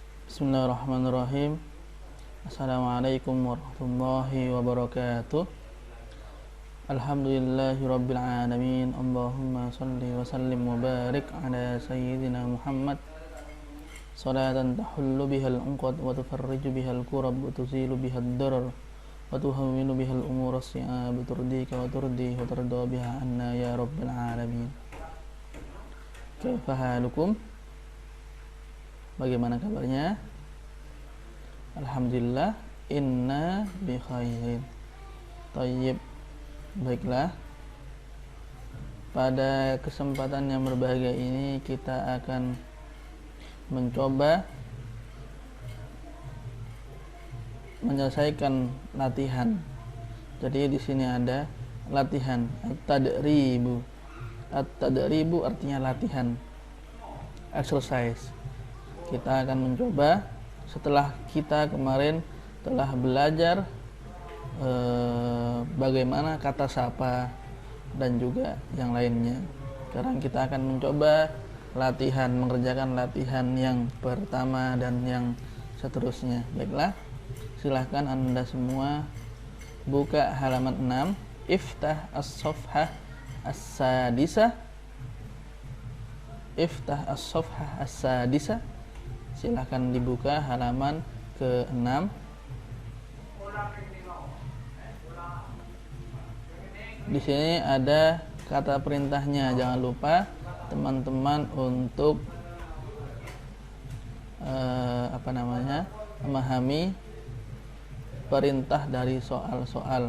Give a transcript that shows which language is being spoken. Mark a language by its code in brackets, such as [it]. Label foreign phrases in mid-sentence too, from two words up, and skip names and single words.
[ar] بسم الله الرحمن الرحيم. السلام عليكم ورحمة الله وبركاته. الحمد لله رب العالمين. اللهم صل وسلم وبارك على سيدنا محمد صلاة تحل بها العقد وتفرج بها الكرب وتزيل بها الضرر وتهون بها الأمور الصعاب ترضيك وترضي وترضى بها عنا يا رب العالمين. كيف حالكم? [id] Bagaimana kabarnya? [ar] الحمد لله، إنا بخير. [id] Thayyib. Baiklah. Pada kesempatan yang berbahagia ini kita akan mencoba menyelesaikan latihan. Jadi di sini ada latihan at-tadribu. At-tadribu artinya latihan, exercise. Kita akan mencoba setelah kita kemarin telah belajar bagaimana kata sapa dan juga yang lainnya. Sekarang kita akan mencoba latihan, mengerjakan latihan yang pertama dan yang seterusnya. Baiklah, silahkan Anda semua buka halaman 6. [ar] افتح الصفحة السادسة. افتح الصفحة السادسة. [id] Silahkan dibuka halaman ke-6. Di sini ada kata perintahnya. Jangan lupa teman-teman untuk memahami perintah dari soal-soal.